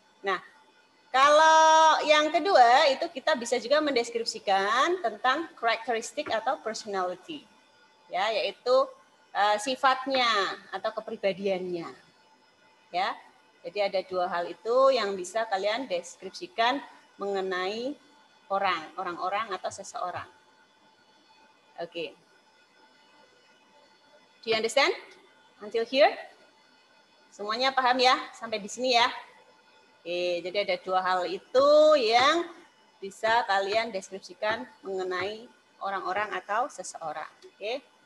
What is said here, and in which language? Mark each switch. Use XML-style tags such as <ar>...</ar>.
<id>Nah, kalau yang kedua itu kita bisa juga mendeskripsikan tentang karakteristik atau personality, ya, yaitu sifatnya atau kepribadiannya, ya. Jadi ada dua hal itu yang bisa kalian deskripsikan mengenai orang-orang atau seseorang. Oke. Okay.</id> <en>Do you understand until here?</en> <id>Semuanya paham ya sampai di sini ya? Oke, jadi ada dua hal itu yang bisa kalian deskripsikan mengenai orang-orang atau seseorang. Oke.</id>